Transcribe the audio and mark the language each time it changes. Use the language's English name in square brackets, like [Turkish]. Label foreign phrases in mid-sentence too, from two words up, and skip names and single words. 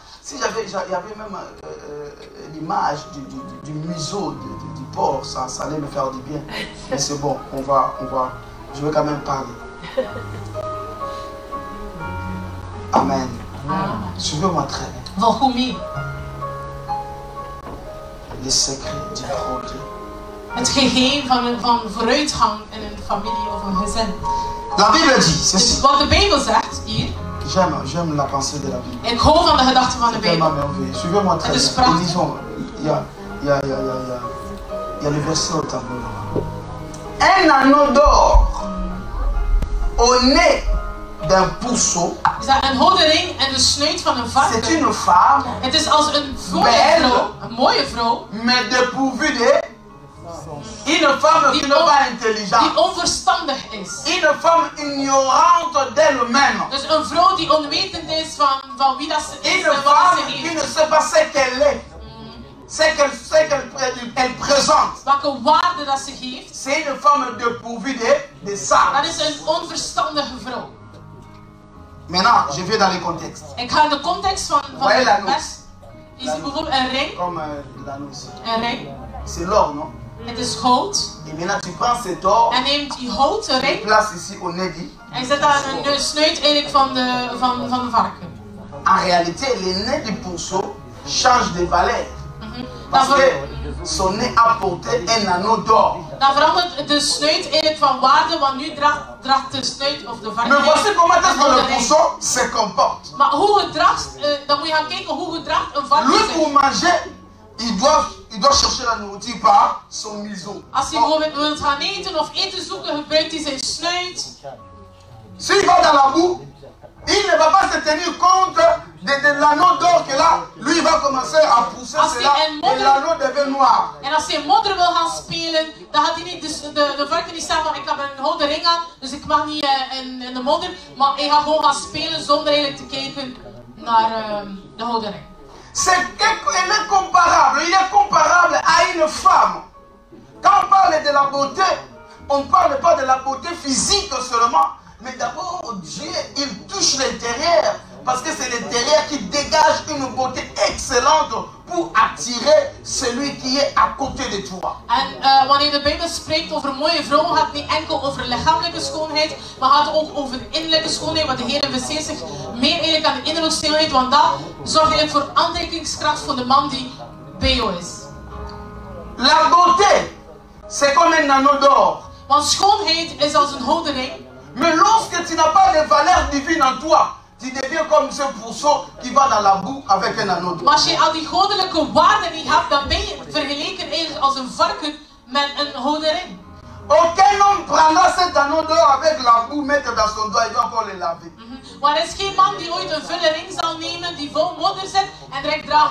[French] Si il y avait même l'image du museau du porc, ça allait me faire du bien. Mais c'est bon, je vais quand même parler. Amen. Suivez-moi très bien. [Dutch] Volg mee. [French] Les secrets du progrès. [Dutch] Het geheim van vooruitgang in een familie of een gezin. [French] La Bible dit ceci. [Dutch] Wat de Bijbel zegt hier. [French] J'aime la pensée de la Bible. [Dutch] Ik hou van de gedachten van de Bijbel. [French] Suivez-moi très [Dutch] Het is [French] bien. [Dutch] prachtig. [French] Lisons. Il y a le verset au tableau là. Un anneau d'or au nez d'un pourceau. [Dutch] Is dat een gouden ring en de snuit van een varken? [French] C'est une femme. [Dutch] Het is als een mooie vrouw, [French] mais dépourvue de... Une femme qui n'est pas intelligente. [Dutch] Die onverstandig is. [French] Une femme ignorante d'elle-même. [Dutch] Dus een vrouw die onwetend is van wie dat ze is [French] Une [Dutch] en wat [French] femme [Dutch] ze [French] qui [Dutch] heeft. [French] ne sait pas ce qu'elle est. Ce qu'elle présente. [Dutch] Welke waarde dat ze geeft. [French] C'est une femme dépourvue de ça. [Dutch] Dat is een onverstandige vrouw. [French] Maintenant, je vais dans le contexte. [Dutch] Ik ga in de context van het vers. Is bijvoorbeeld een ring. [French] Comme l'anneau ici. [Dutch] Een ring. [French] C'est l'or, non? [Dutch] Het is goud. [French] Et maintenant, tu prends cet or. [Dutch] En neemt die houten ring. [French] Place ici au nez dit. [Dutch] En zet daar een snuit eigenlijk van de varken. [French] En réalité, le nez du pourceau change de valeur. Parce que son nez a porté un anneau d'or. [Dutch] Dan verandert de snuit eigenlijk van waarde, want nu draagt de snuit of de varken. [French] Mais voici comment est-ce que le pourceau se comporte. [Dutch] Maar hoe gedraagt, dan moet je gaan kijken hoe gedraagt een varken [French] Lui, [Dutch] zich. [French] pour manger, il doit chercher la nourriture par son museau. [Dutch] Als hij bijvoorbeeld wilt gaan eten of eten zoeken, gebruikt hij zijn snuit. [French] S'il va dans la boue, il ne va pas se tenir compte de l'anneau d'or que là, lui il va commencer à pousser cela et l'anneau devient noir. [Dutch] En als hij modder wil gaan spelen, dan gaat hij niet, de varken niet zeggen van ik heb een gouden ring aan, dus ik mag niet in de modder. Maar hij gaat gewoon gaan spelen zonder eigenlijk te kijken naar de gouden ring. [French] Elle est comparable, il est comparable à une femme. Quand on parle de la beauté, on ne parle pas de la beauté physique seulement, mais d'abord Dieu, il touche l'intérieur, parce que c'est l'intérieur qui dégage une beauté excellente pour attirer celui qui est à côté de toi. [Dutch] En wanneer de Bijbel spreekt over mooie vrouwen, gaat het niet enkel over lichamelijke schoonheid, maar gaat het ook over innerlijke schoonheid, want de Heer investeert zich meer eigenlijk aan de innerlijke schoonheid, want dat zorgt eigenlijk voor aantrekkingskracht voor de man die bij jou is. [French] La beauté, c'est comme un anneau d'or. [Dutch] Want schoonheid is als een gouden ring. [French] Mais lorsque tu n'as pas de valeur divine en toi, tu deviens comme ce pourceau qui va dans la boue avec un anneau d'or. [Dutch] Maar als je al die goddelijke waarden niet hebt, dan ben je vergeleken eigenlijk als een varken met een gouden ring. [French] Aucun homme prendra cet anneau d'or avec la boue, mettre dans son doigt, il va encore le laver. [Dutch] Maar er is geen man die ooit een vulle ring zal nemen, die vol modder zit en direct dragen.